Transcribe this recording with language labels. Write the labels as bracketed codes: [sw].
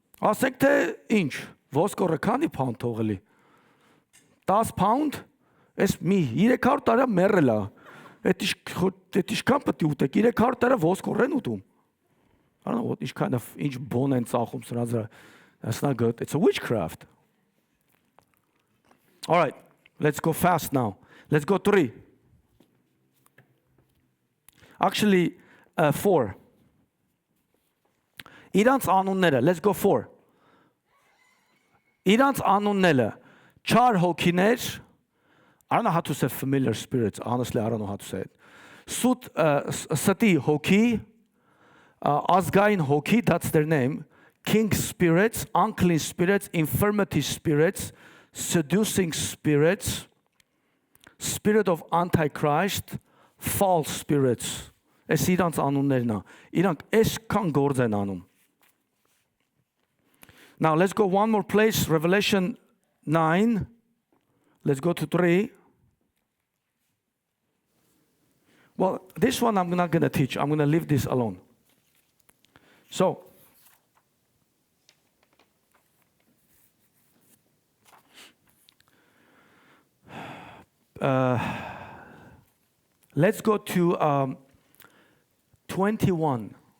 [hy] Ասենք թե ինչ, ոսկորը քանի pound թողելի։ 10 pound, այս մի 300 տարի մեռել է։ Այդ իշքան պետք է ուտեք, 300 տարի ոսկոր են ուտում։ [en] I don't know what kind of [hy] ինչ բոն են ծախում սրանց վրա. [en] That's not good. It's a witchcraft. All right, let's go fast now. Let's go 3. Actually, 4. [hy] Իրանց անունները, [en] let's go 4. [hy] Իրանց անունները, չար հոգիներ, [en] I don't know how to say familiar spirits, honestly, I don't know how to say it. [hy] Ստի հոգի, ազգային հոգի, [en] that's their name, king spirits, unclean spirits, infirmity spirits, seducing spirits, spirit of antichrist, false spirits. [hy] Այս իրանց անուններն է։ Իրանք այսքան գործ են անում։ [en] Now let's go one more place, Revelation 9. Let's go to 3. Well, this one I'm not going to teach. I'm going to leave this alone. So, let's go to 21.